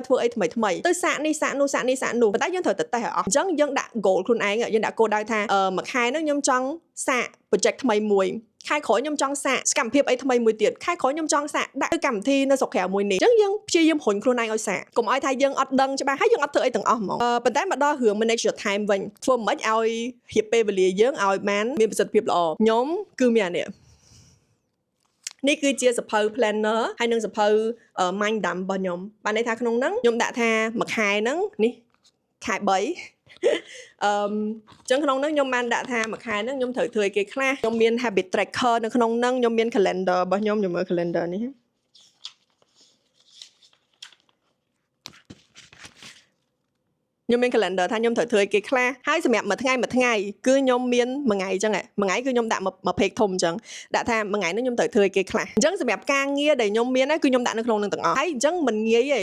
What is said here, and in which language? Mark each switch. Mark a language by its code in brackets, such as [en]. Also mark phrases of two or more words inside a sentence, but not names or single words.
[km] ធ្វើអីថ្មីទៅសាកនេះសាកនោះប៉ុន្តែយើងត្រូវតែតេស្តឲ្យអស់អញ្ចឹងយើងដាក់ goal ខ្លួនឯងយើងដាក់គោលដៅថាមួយខែហ្នឹងខ្ញុំចង់សាក project ថ្មី មួយខែក្រោយខ្ញុំចង់សាកសកម្មភាពអីថ្មីមួយទៀតខែក្រោយខ្ញុំចង់សាកដាក់កម្មវិធីនៅស្រុកក្រៅមួយនេះអញ្ចឹងយើងព្យាយាមរុញខ្លួនឯងឲ្យសាកកុំឲ្យថាយើងអត់ដឹងច្បាស់ហើយយើងអត់ធ្វើអីទាំងអស់ហ្មងប៉ុន្តែមកដល់រឿង [en] manage your time [km] វិញធ្វើមិនឲ្យរៀបពេលវេលាយើងឲ្យបានមានប្រសិទ្ធភាពល្អខ្ញុំគឺមានអានេះគឺជាសភៅ planner ហើយនិងសភៅ [en] mind dump [km] របស់ខ្ញុំបានន័យថាក្នុងហ្នឹងខ្ញុំដាក់ថាមួយខែហ្នឹងនេះខែ3 ចឹងក្នុងហ្នឹងខ្ញុំបានដាក់ថាមួយខែហ្នឹងខ្ញុំត្រូវធ្វើអីគេខ្លះខ្ញុំមាន [en] habit tracker [km] នៅក្នុងហ្នឹងខ្ញុំមាន calendar របស់ខ្ញុំមើល calendar នេះខ្ញុំមាន calendar ថាខ្ញុំត្រូវធ្វើអីគេខ្លះហើយសម្រាប់មួយថ្ងៃគឺខ្ញុំមានមួយ ថ្ងៃអញ្ចឹងមួយថ្ងៃគឺខ្ញុំដាក់មួយ page ធំអញ្ចឹងដាក់ថាមួយថ្ងៃនេះខ្ញុំត្រូវធ្វើអីគេខ្លះអញ្ចឹងសម្រាប់ការងារដែលខ្ញុំមានគឺខ្ញុំដាក់នៅក្នុងនឹងទាំងអស់ហើយអញ្ចឹងមិនងាយទេ